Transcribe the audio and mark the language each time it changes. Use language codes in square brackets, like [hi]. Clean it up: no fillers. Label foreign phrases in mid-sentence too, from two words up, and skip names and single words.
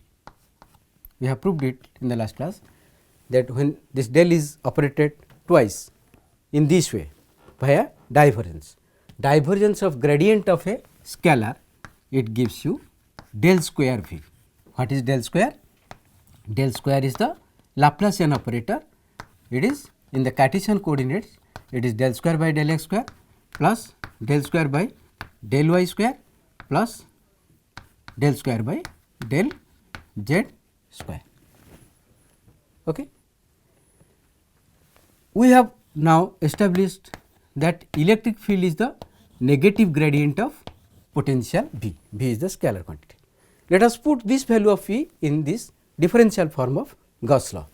[en] We have proved it in the last class that when this del is operated twice in this way via divergence. Divergence of gradient of a scalar, it gives you del square V. What is del square? Del square is the Laplacian operator. It is in the Cartesian coordinates, it is del square by del x square plus del square by del y square plus del square by del z square. Okay. We have now established that electric field is the negative gradient of potential V. V is the scalar quantity. Let us put this value of V in this differential form of Gauss law.